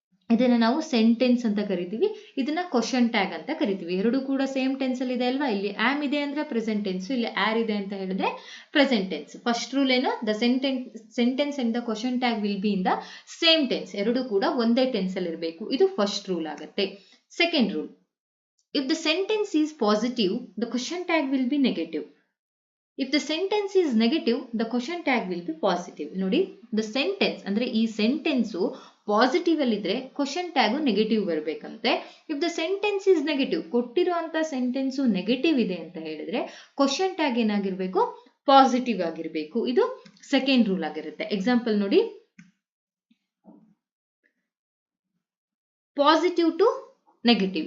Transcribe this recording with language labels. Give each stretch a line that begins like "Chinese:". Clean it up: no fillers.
Kannada: ಇದನ್ನ ನಾವು ಸೆಂಟೆನ್ಸ್ ಅಂತ ಕರಿತೀವಿ, ಇದನ್ನ ಕ್ವಶನ್ ಟ್ಯಾಗ್ ಅಂತ ಕರಿತೀವಿ. ಎರಡು ಕೂಡ ಸೇಮ್ ಟೆನ್ಸ್ ಅಲ್ಲಿ ಇದೆ ಅಲ್ವಾ. ಇಲ್ಲಿ ಆಮ್ ಇದೆ ಅಂದ್ರೆ ಪ್ರೆಸೆಂಟ್ ಟೆನ್ಸ್, ಇಲ್ಲಿ ಆರ್ ಇದೆ ಅಂತ ಹೇಳಿದ್ರೆ ಪ್ರೆಸೆಂಟ್ ಟೆನ್ಸ್.
English: First rule ಏನು, the sentence and the question tag will be in the same tense.
Kannada: ಎರಡು ಕೂಡ ಒಂದೇ ಟೆನ್ಸ್ ಅಲ್ಲಿ ಇರಬೇಕು. ಇದು ಫಸ್ಟ್ ರೂಲ್ ಆಗುತ್ತೆ.
English: Second rule, If the sentence is positive, the question tag will be negative. If the sentence is negative, the question tag will be positive.
Kannada: ನೋಡಿ,
English: the sentence
Kannada: ಅಂದ್ರೆ ಈ ಸೆಂಟೆನ್ಸ್ ಪಾಸಿಟಿವ್ ಅಲ್ಲಿ ಇದ್ರೆ question tag negative ಬರಬೇಕಂತೆ.
English: if the sentence is negative,
Kannada: ಕೊಟ್ಟಿರುವಂತ sentence negative ಇದೆ ಅಂತ ಹೇಳಿದ್ರೆ question tag ಏನಾಗಿರ್ಬೇಕು, positive ಆಗಿರ್ಬೇಕು. ಇದು ಸೆಕೆಂಡ್ ರೂಲ್ ಆಗಿರುತ್ತೆ. ಎಕ್ಸಾಂಪಲ್ ನೋಡಿ, ಪಾಸಿಟಿವ್ ಟು ನೆಗೆಟಿವ್.